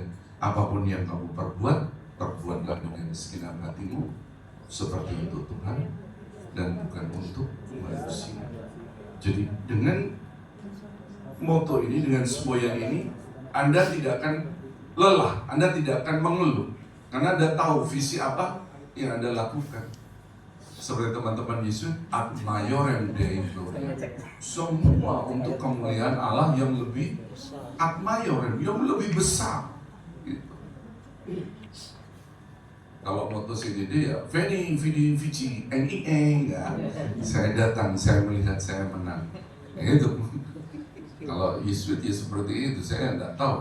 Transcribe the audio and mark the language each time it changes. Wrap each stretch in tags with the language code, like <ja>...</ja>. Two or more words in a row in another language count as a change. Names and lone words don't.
<id>Apapun yang kamu perbuatlah dengan segenap hatimu, seperti untuk Tuhan dan bukan untuk manusia. Jadi dengan moto ini, dengan semboyan ini, Anda tidak akan lelah, Anda tidak akan mengeluh, karena Anda tahu visi apa yang Anda lakukan. Seperti teman-teman Yesus,</id> <la>ad maiorem Dei gloria.</la> <id>Semua untuk kemuliaan Allah yang lebih</id> <la>ad maiorem,</la> <id>yang lebih besar. Gitu. Kalau moto CDD ya,</id> <la>Veni, Vidi, Vici,</la> <id>NIE, ya. Saya datang, saya melihat, saya menang. Gitu. Kalau Yesus seperti itu, saya tidak tahu.</id>